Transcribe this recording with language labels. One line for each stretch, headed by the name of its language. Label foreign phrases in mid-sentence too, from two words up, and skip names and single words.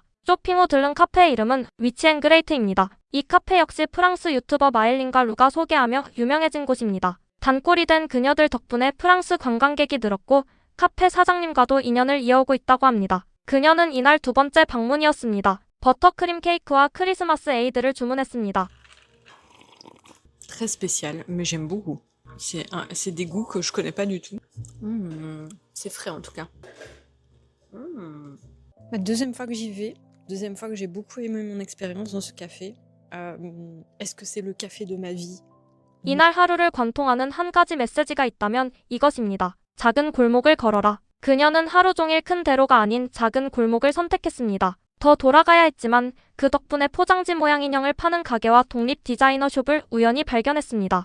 Korean: 쇼핑 후 들른 카페의 이름은 위치앤그레이트입니다. 이 카페 역시 프랑스 유튜버 마엘린과 루가 소개하며 유명해진 곳입니다. 단골이 된 그녀들 덕분에 프랑스 관광객이 늘었고 카페 사장님과도 인연을 이어오고 있다고 합니다. 그녀는 이날 두 번째 방문이었습니다. 버터크림 케이크와 크리스마스 에이드를 주문했습니다.
French: très spécial, mais j'aime beaucoup. C'est des goûts que je connais pas du tout. C'est frais en tout cas. La deuxième fois que j'y vais, deuxième fois que j'ai beaucoup aimé mon expérience dans ce café. Est-ce que c'est le café de ma vie?
Korean: 이날 하루를 관통하는 한 가지 메시지가 있다면 이것입니다. 작은 골목을 걸어라. 그녀는 하루 종일 큰 대로가 아닌 작은 골목을 선택했습니다. 더 돌아가야 했지만 그 덕분에 포장지 모양 인형을 파는 가게와 독립 디자이너 숍을 우연히 발견했습니다.